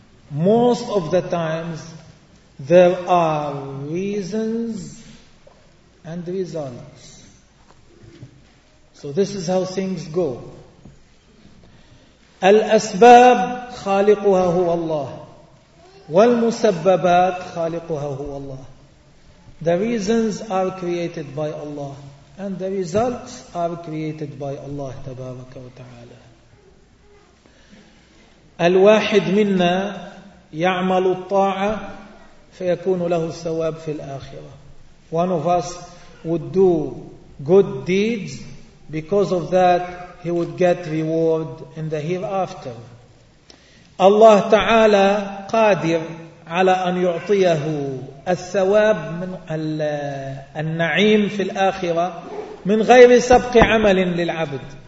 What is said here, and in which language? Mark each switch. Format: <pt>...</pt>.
<en>Most of the times there are reasons and results. So this is how things go.</en> <ar>الأسباب خالقها هو الله, والمسببات خالقها هو الله.</ar> <en>The reasons are created by Allah and the results are created by Allah</en> <ar>تبارك وتعالى. الواحد منا يعمل الطاعة فيكون له الثواب في الآخرة.</ar> <en>One of us would do good deeds, because of that he would get reward in the hereafter.</en> <ar>الله تعالى قادر على أن يعطيه الثواب من النعيم في الآخرة من غير سبق عمل للعبد.</ar>